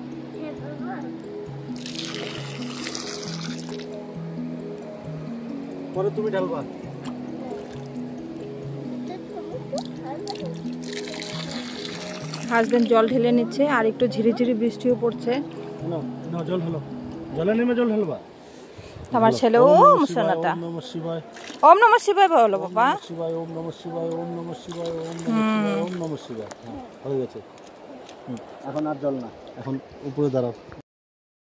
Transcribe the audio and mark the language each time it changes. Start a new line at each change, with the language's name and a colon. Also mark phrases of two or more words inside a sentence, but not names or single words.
Bangla: পরে তুমি ঢালবা। হাজবেন্ড জল ঢেলে নিচ্ছে, আর একটু ঝিরিঝিরি বৃষ্টিও পড়ছে। না জল ঢালো, জলে নেমে জল ঢালবা। আমার ছেলে ওম সোনাটা,
Sanskrit: ওম নমঃ শিবায়, ওম নমঃ শিবায়
Bangla: বলো বাবা।
Sanskrit: শিবায়, ওম নমঃ শিবায়, ওম নমঃ শিবায়, ওম নমঃ শিবায়, ওম নমঃ শিবায়।
Bangla: হয়ে গেছে। এখন আর জল না, এখন উপরে দাঁড়াও।